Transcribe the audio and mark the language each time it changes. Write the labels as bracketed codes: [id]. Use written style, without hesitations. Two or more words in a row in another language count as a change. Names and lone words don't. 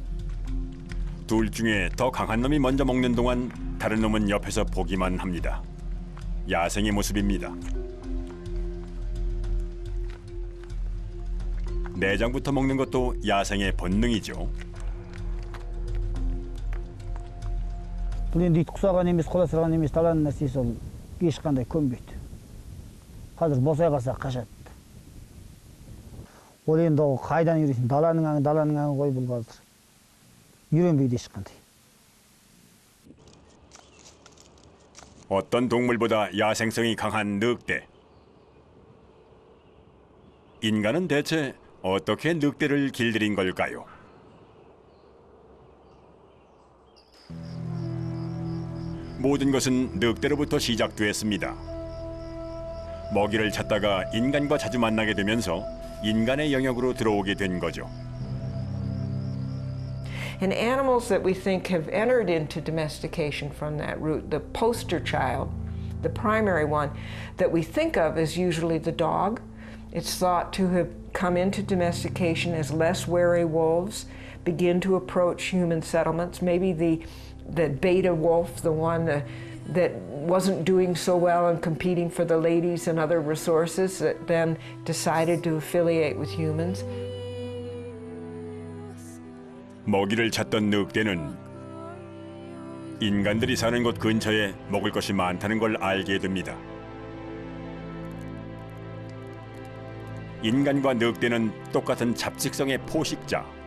[ko] 둘 중에 더 강한 놈이 먼저 먹는 동안 다른 놈은 옆에서 보기만 합니다. 야생의 모습입니다. 내장부터 먹는 것도 야생의 본능이죠. [kk] бұл енді ит құсаған емес құласырған емес даланың нәрсесі ол ешқандай көнбейді. Қазір босай қалса қашады. Ол енді ол қайдан үйренсін? Даланың аңы ғой бұл қазір. Үйренбейді ешқандай. [ko] 어떤 동물보다 야생성이 강한 늑대. 인간은 대체 어떻게 늑대를 길들인 걸까요? 모든 것은 늑대로부터 시작되었습니다. 먹이를 찾다가 인간과 자주 만나게 되면서 인간의 영역으로 들어오게 된 거죠. [en] And animals that we think have entered into domestication from that route, the poster child, the primary one that we think of is usually the dog. It's thought to have come into domestication as less wary wolves begin to approach human settlements. Maybe the beta wolf, the one that wasn't doing so well and competing for the ladies and other resources, that then decided to affiliate with humans. [ko] 먹이를 찾던 늑대는 인간들이 사는 곳 근처에 먹을 것이 많다는 걸 알게 됩니다. 인간과 늑대는 똑같은 잡식성의 포식자.